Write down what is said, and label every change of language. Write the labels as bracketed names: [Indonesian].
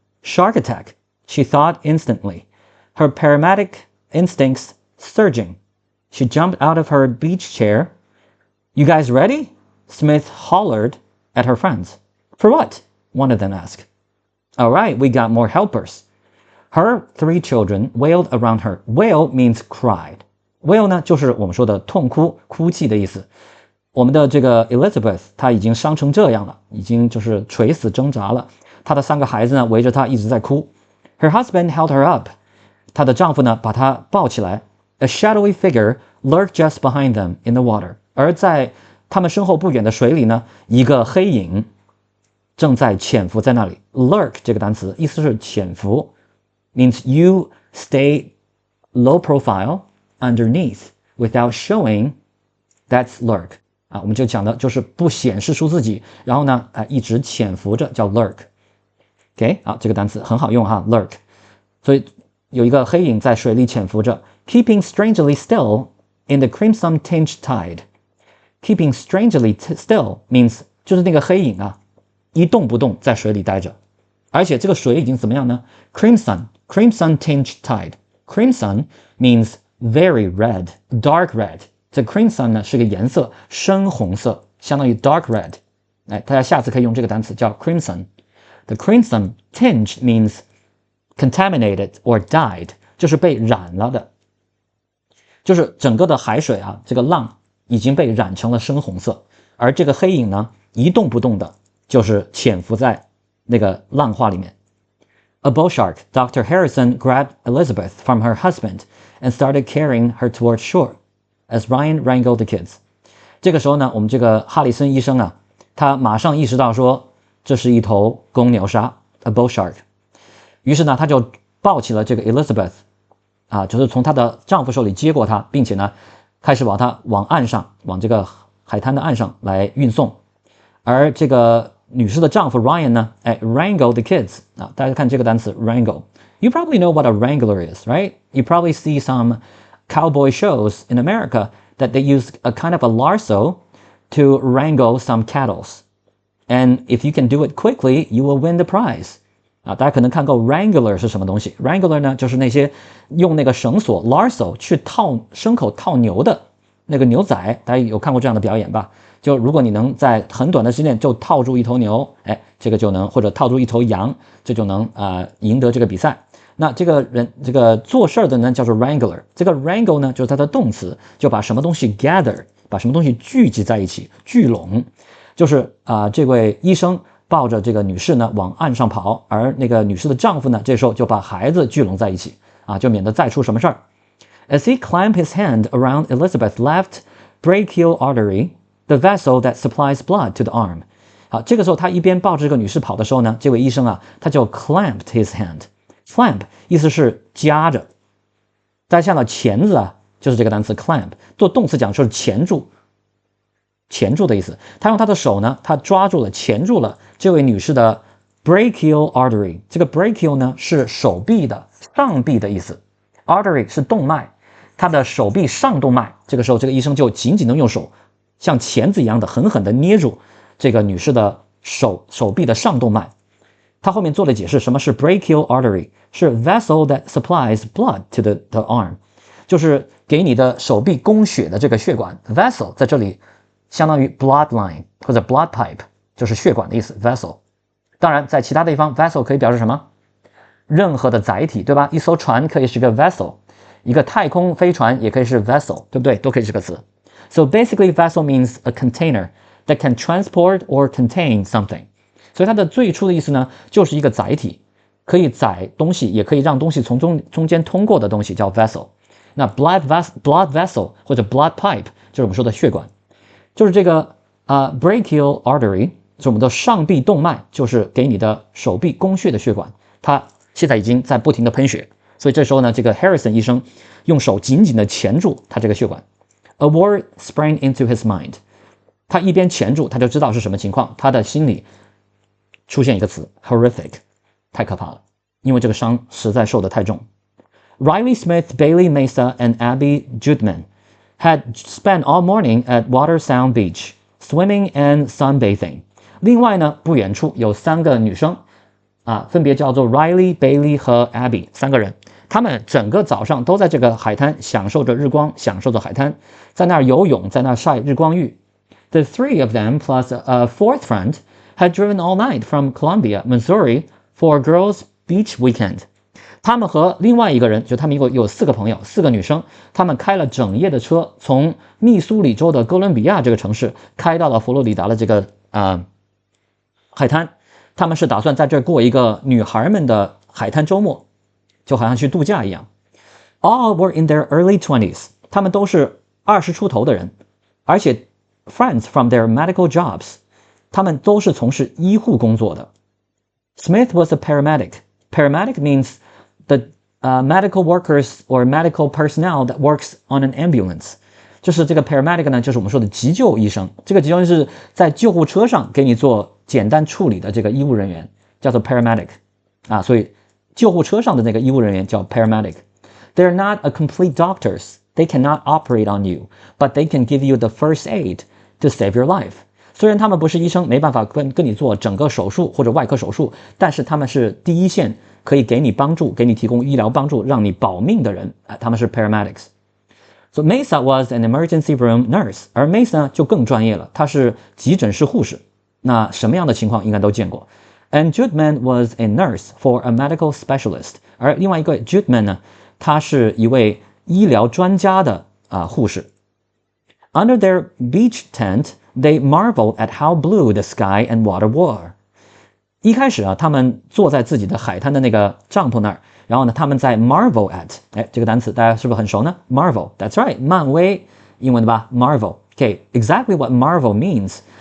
[English] Shark attack, she thought instantly, her paramedic instincts surging. She jumped out of her beach chair. "You guys ready?" Smith hollered at her friends. "For what?" one of them asked. "All right, we got more helpers." Her 3 children wailed around her. Wail means cried. [Chinese] Wail 呢，就是我们说的痛哭、哭泣的意思。我们的这个 Elizabeth 她已经伤成这样了，已经就是垂死挣扎了。她的3个孩子呢围着她一直在哭。 [English] Her husband held her up. [Chinese] 她的丈夫呢把她抱起来。 [English] A shadowy figure lurked just behind them in the water. [Chinese] 而在他们身后不远的水里呢，一个黑影正在潜伏在那里。 [English] Lurk [Chinese] 这个单词意思是潜伏 [English] ，means you stay low profile underneath without showing. That's lurk. [Chinese] 我们就讲的就是不显示出自己，然后呢，一直潜伏着叫 lurk。OK， 这个单词很好用哈 ，lurk。所以有一个黑影在水里潜伏着 ， [English] keeping strangely still in the crimson-tinged tide。 Keeping strangely still means [Chinese] 就是那个黑影一动不动在水里待着，而且这个水已经怎么样呢 ？ [English] Crimson-tinged tide。 Crimson means very red, dark red。 [Chinese] 这 crimson 呢是个颜色，深红色，相当于 dark red。大家下次可以用这个单词叫 crimson。 [English] The crimson tinge means contaminated or dyed， [Chinese] 就是被染了的，就是整个的海水这个浪已经被染成了深红色，而这个黑影呢一动不动的，就是潜伏在那个浪花里面。 [English] A bull shark, Dr. Harrison grabbed Elizabeth from her husband and started carrying her toward shore as Ryan wrangled the kids. [Chinese] 这个时候呢，我们这个哈里森医生他马上意识到说，这是一头公牛鲨 ，a bull shark。于是呢，她就抱起了这个 Elizabeth， 就是从她的丈夫手里接过她，并且呢，开始往岸上，往这个海滩的岸上来运送。而这个女士的丈夫 Ryan 呢， [English] wrangle the kids [Chinese] 大家看这个单词 wrangle。 [English] You probably know what a wrangler is, right? You probably see some cowboy shows in America that they use a kind of a lasso to wrangle some cattle. And if you can do it quickly, you will win the prize. [Chinese] 大家可能看过 wrangler 是什么东西 ？wrangler 呢，就是那些用那个绳索 lasso 去套牲口、套牛的那个牛仔，大家有看过这样的表演吧？就如果你能在很短的时间就套住一头牛，这个就能，或者套住一头羊，这就能赢得这个比赛。那这个人，这个做事的呢叫做 wrangler。这个 wrangle 呢就是它的动词，就把什么东西 gather， 把什么东西聚集在一起，聚拢。就是这位医生抱着这个女士呢往岸上跑，而那个女士的丈夫呢这时候就把孩子聚拢在一起，就免得再出什么事儿。 As he clamped his hand around Elizabeth's left brachial artery,the vessel that supplies blood to the arm. 好，这个时候他一边抱着这个女士跑的时候呢，这位医生他就 [English] clamped his hand. [Chinese] Clamp 意思是夹着，大家看到钳子就是这个单词 clamp， 做动词讲就是钳住，钳住的意思。他用他的手呢，他抓住了、钳住了这位女士的 brachial artery。这个 brachial 呢是手臂的上臂的意思 ，artery 是动脉，他的手臂上动脉。这个时候，这个医生就紧紧的用手像钳子一样的狠狠的捏住这个女士的手臂的上动脉。他后面做了解释，什么是 brachial artery？ 是 [English] vessel that supplies blood to the arm， [Chinese] 就是给你的手臂供血的这个血管。 vessel 在这里相当于 bloodline 或者 blood pipe， 就是血管的意思 vessel。当然，在其他地方 vessel 可以表示什么？任何的载体，对吧？一艘船可以是个 vessel， 一个太空飞船也可以是 vessel， 对不对？都可以是个词。 [English] So basically, vessel means a container that can transport or contain something. [Chinese] 所以它的最初的意思呢，就是一个载体，可以载东西，也可以让东西从中间通过的东西叫 vessel。那 blood vessel 或者 blood pipe 就是我们说的血管，就是这个brachial artery， 是我们的上臂动脉，就是给你的手臂供血的血管。它现在已经在不停的喷血，所以这时候呢，这个 Harrison 医生用手紧紧的钳住他这个血管。 [English] A word sprang into his mind. [Chinese] 他一边钳住，他就知道是什么情况。他的心里出现一个词 horrific， 太可怕了，因为这个伤实在受得太重。 [English] Riley Smith, Bailey Mesa, and Abby Judman had spent all morning at Watersound Beach, swimming and sunbathing. [Chinese] 另外呢，不远处有3个女生分别叫做 Riley, Bailey 和 Abby 3个人。他们整个早上都在这个海滩享受着日光，享受着海滩，在那儿游泳，在那儿晒日光浴。 [English] The three of them plus a fourth friend had driven all night from Columbia, Missouri for Girls Beach Weekend. [Chinese] 他们和另外一个人，就他们一共有4个朋友，4个女生，他们开了整夜的车，从密苏里州的哥伦比亚这个城市开到了佛罗里达的这个海滩。他们是打算在这儿过一个女孩们的海滩周末，就好像去度假一样。 [English] All were in their early 20s. [Chinese] 他们都是20出头的人，而且 [English] friends from their medical jobs. [Chinese] 他们都是从事医护工作的。 [English] Smith was a paramedic. Paramedic means the medical workers or medical personnel that works on an ambulance. [Chinese] 就是这个 paramedic 呢，就是我们说的急救医生。这个急救医生是在救护车上给你做简单处理的这个医务人员，叫做 paramedic。所以救护车上的那个医务人员叫 paramedic。 [English] They're not a complete doctors. They cannot operate on you, but they can give you the first aid to save your life. [Chinese] 虽然他们不是医生，没办法跟你做整个手术或者外科手术，但是他们是第一线，可以给你帮助，给你提供医疗帮助，让你保命的人，他们是 paramedics。 [English] So Mesa was an emergency room nurse， [Chinese] 而 Mesa 呢就更专业了，她是急诊室护士。那什么样的情况应该都见过。 [English] And Judman was a nurse for a medical specialist， [Chinese] 而另外一个 Judman 呢，他是一位医疗专家的护士。 [English] Under their beach tent, they marveled at how blue the sky and water were. [Chinese] 一开始他们坐在自己的海滩的那个帐篷那儿，然后呢，他们在 marvel at， 这个单词大家是不是很熟呢 ？Marvel, that's right， 漫威，英文的吧 ？Marvel， okay， [English] exactly what Marvel means.